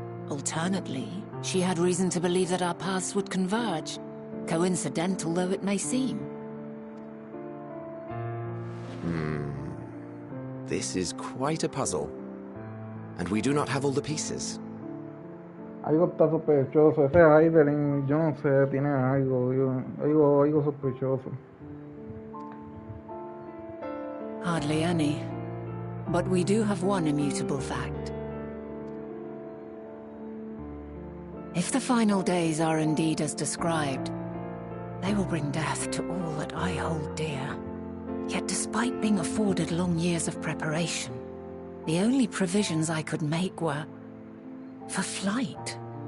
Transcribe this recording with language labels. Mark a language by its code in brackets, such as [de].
[en] Alternately, she had reason to believe that our paths would converge, coincidental though it may seem. This is quite a puzzle, and we do not have all the pieces. [es] Algo está sospechoso. Ese Heidelin, yo no sé, tiene algo sospechoso. [en] Hardly any. But we do have one immutable fact. If the final days are indeed as described, they will bring death to all that I hold dear. Yet despite being afforded long years of preparation, the only provisions I could make were for flight.